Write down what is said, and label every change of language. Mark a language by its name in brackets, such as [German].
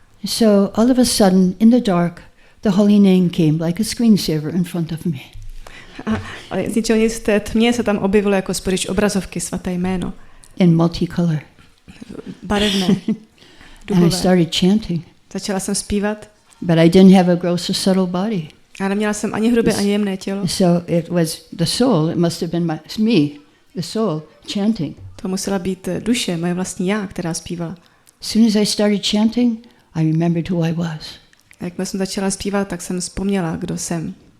[English] So all of a sudden, in the dark, the holy name came like a screensaver in front of me. [Czech] Ale z ničeho nic v té tmě se tam objevilo jako spodič obrazovky svaté jméno. [English] In multicolor. [Czech] Barevné. [English] And I started chanting. [Czech] Začala jsem zpívat. [English] But I didn't have a gross or subtle body. [Czech] A neměla jsem ani hrubé, ani jemné tělo. [English] So it was the soul, it must have been me, the soul, chanting. [Czech] To musela být duše, moje vlastní já, která zpívala. [English] As soon as I started chanting, I remembered who I was. [Czech] A jak jsem začala zpívat, tak jsem vzpomněla, kdo jsem.